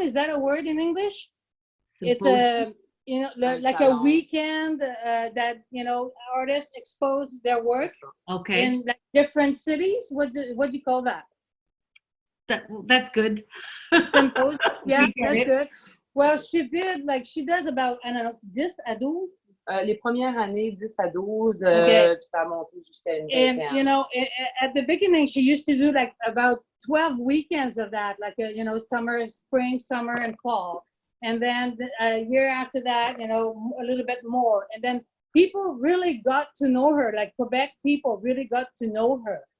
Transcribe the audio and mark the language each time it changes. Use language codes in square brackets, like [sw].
[en] Is that a word in English? Symposium. It's like a weekend that, artists expose their work in like different cities. What do you call that? That's good. Symposium. Yeah, that's good. Well, she does about, I don't know, [fr] 10 à 12? Les premières années, 10 à 12, puis ça a monté jusqu'à une vingtaine. [en] And, at the beginning, she used to do like about 12 weekends of that, like, summer, spring, summer, and fall. And then a year after that, a little bit more. And then people really got to know her, like Quebec people really got to know her.